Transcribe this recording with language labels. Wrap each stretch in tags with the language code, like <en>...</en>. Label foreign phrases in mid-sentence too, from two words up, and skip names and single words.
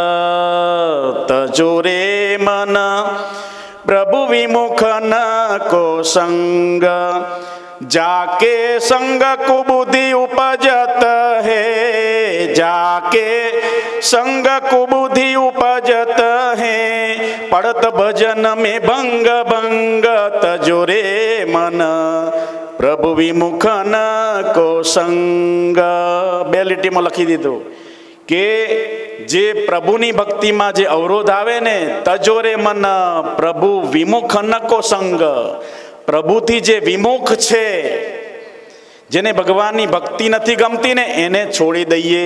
<hi>तजो रे मन प्रभु विमुख न को संग, जाके संग कुबुद्धि उपजत हे, जाके संग कुबुद्धि उपजत हे, पडत भजन में भंग भंग, तजो रे मन प्रभु विमुख न को संग.</hi> <gu>બે લીટીમાં લખી દીધું કે જે પ્રભુની ભક્તિમાં જે અવરોધ આવે ને,</gu> <hi>तजो रे मन प्रभु विमुख न को संग,</hi> <gu>પ્રભુથી જે વિમુખ છે, જેને ભગવાનની ભક્તિ નથી ગમતી ને એને છોડી દઈએ.</gu>